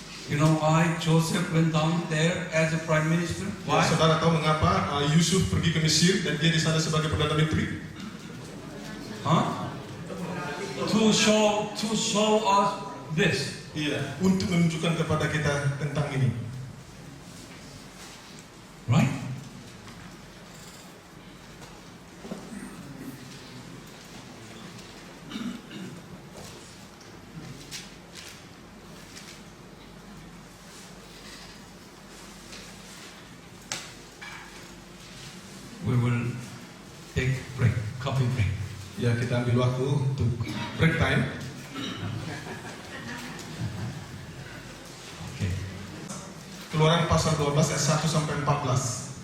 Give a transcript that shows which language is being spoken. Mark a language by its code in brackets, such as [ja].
[en] You know why Joseph went down there as a prime minister? [id] Ya, [en] Why? [id] saudara tahu mengapa Yusuf pergi ke Mesir dan dia di sana sebagai perdana menteri? [en] Huh? To show us this. [id] Iya, untuk menunjukkan kepada kita tentang ini. [en] Right? We will take break, coffee break. [id] Ya, kita ambil waktu untuk [en] break time. Okay. [id] Keluaran pasal 12 ayat 1 sampai 14.